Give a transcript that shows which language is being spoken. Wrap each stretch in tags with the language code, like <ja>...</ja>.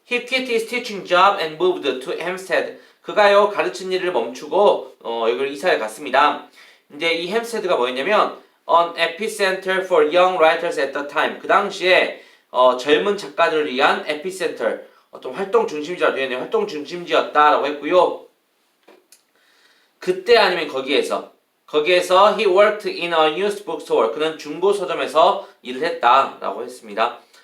<en>He quit his teaching job and moved to Hampstead.</en> <ko>그가요 가르친 일을 멈추고 이걸 이사를 갔습니다. 이제 이 햄스테드가 뭐였냐면</ko> <en>an epicenter for young writers at the time.</en> <ko>그 당시에 젊은 작가들을 위한 epicenter 어떤 활동 중심지가 되었네요. 활동 중심지였다라고 했고요. 그때 아니면 거기에서</ko> <en>he worked in a used bookstore.</en> <ko>그는 중고 서점에서 일을 했다라고 했습니다.</ko>